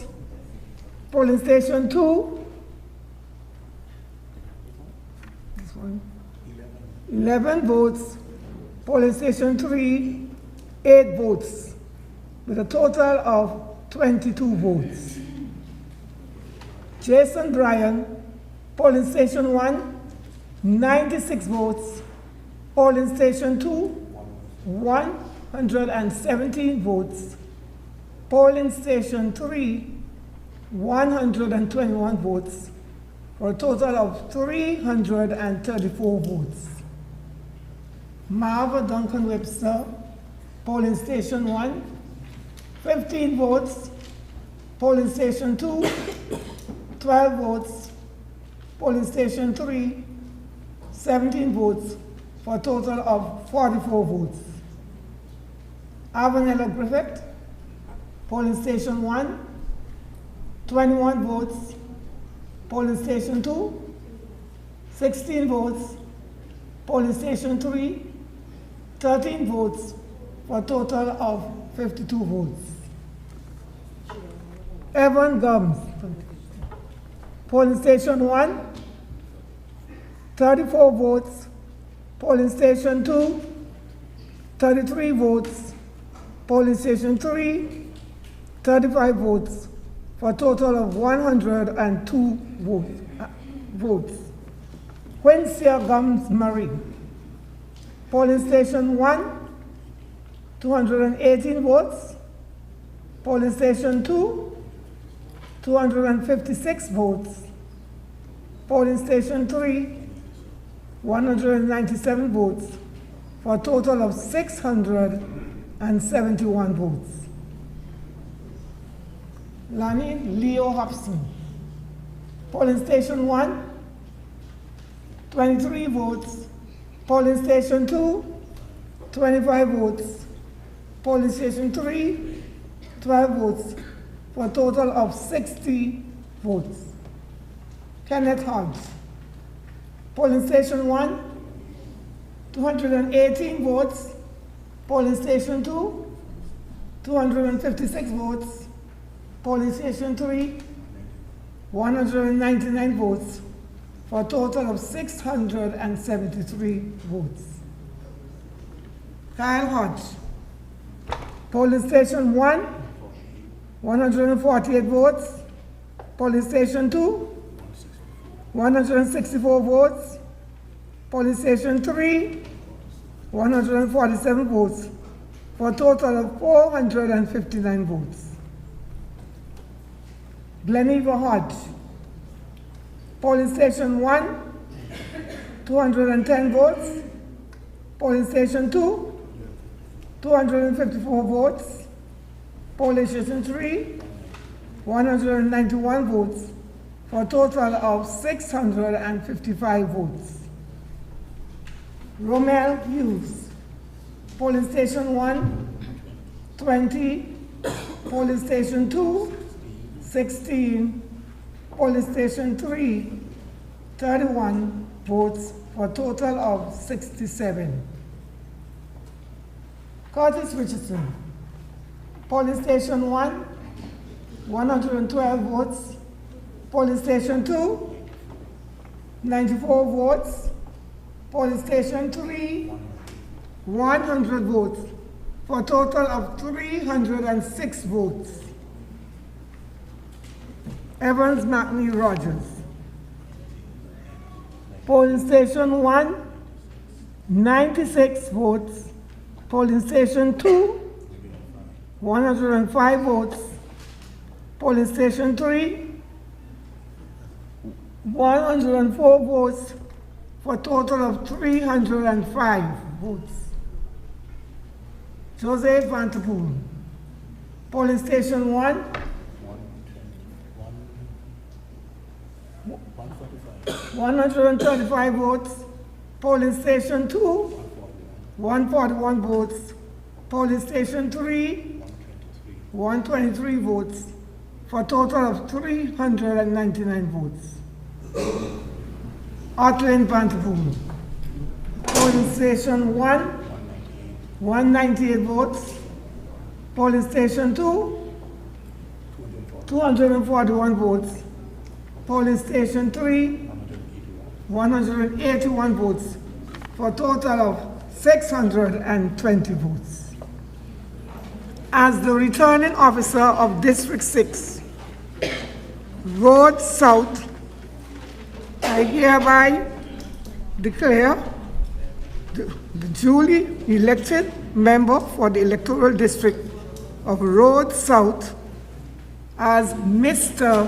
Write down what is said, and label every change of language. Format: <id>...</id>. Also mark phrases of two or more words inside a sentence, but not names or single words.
<en>Polling Station 2, this one, 11 votes. Polling Station 3, 8 votes, with a total of 22 votes. Jason Bryan, Polling Station 1, 96 votes. Polling Station 2, 117 votes. Polling Station 3, 121 votes, for a total of 334 votes. Marva Duncan Webster, Polling Station 1, 15 votes. Polling Station 2, 12 votes. Polling Station 3, 17 votes, for a total of 44 votes. Avanella Griffith, Polling Station 1, 21 votes. Polling Station 2, 16 votes. Polling Station 3, 13 votes, for a total of 52 votes. Evan Gums, Polling Station 1, 34 votes. Polling Station 2, 33 votes. Polling Station 3, 35 votes, for a total of 102 votes. Quincy Gums Murray, Polling Station 1, 218 votes. Polling Station 2, 256 votes. Polling Station 3, 197 votes, for a total of 671 votes. Lani Leo Hobson, Polling Station 1, 23 votes. Polling Station 2, 25 votes. Polling Station 3, 12 votes, for a total of 60 votes. Kenneth Hodge. Polling Station 1, 218 votes. Polling Station 2, 256 votes. Polling Station 3, 199 votes, for a total of 673 votes. Kyle Hodge. Polling Station 1, 148 votes. Polling Station 2, 164 votes. Polling Station 3, 147 votes, for a total of 459 votes. Gleneva Hodge. Polling Station 1, 210 votes. Polling Station 2, 254 votes. Polling Station 3, 191 votes, for a total of 655 votes. Romel Hughes. Polling Station 1, 20. Polling Station 2, 16. Polling Station 3, 31 votes, for a total of 67. Curtis Richardson. Polling Station 1, 112 votes. Polling Station 2, 94 votes. Polling Station 3, 100 votes, for a total of 306 votes. Evans McNee Rogers. Polling Station 1, 96 votes. Polling Station 2, 105 votes. Polling Station 3, 104 votes, for a total of 305 votes. Joseph Vanterpool. Polling Station 1, 135 votes. Polling Station 2, 141 votes. Polling Station 3, 123 votes, for a total of 399 votes. Artlene Vanterpool. Polling Station 1, 198 votes. Polling Station 2, 241 votes. Polling Station 3, 181 votes, for a total of 620 votes. As the returning officer of District 6, Road South, I hereby declare the duly elected member for the electoral district of Road South as Mr.</en>